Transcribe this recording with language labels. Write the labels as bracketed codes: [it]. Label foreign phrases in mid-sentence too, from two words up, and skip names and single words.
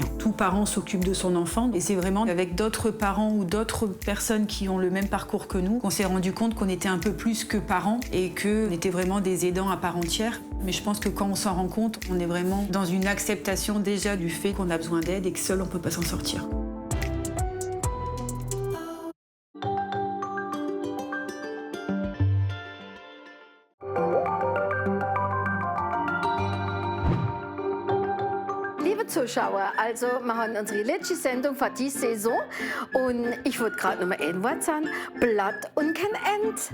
[fr] Tout parent s'occupe de son enfant, et c'est vraiment avec d'autres parents ou d'autres personnes qui ont le même parcours que nous qu'on s'est rendu compte qu'on était un peu plus que parents, et qu'on était vraiment des aidants à part entière. Mais je pense que quand on s'en rend compte, on est vraiment dans une acceptation déjà du fait qu'on a besoin d'aide et que seul on ne peut pas s'en sortir. [de] Zuschauer, also wir haben unsere letzte Sendung für diese Saison und ich wollte gerade noch mal ein Wort sagen, Blatt und kein End.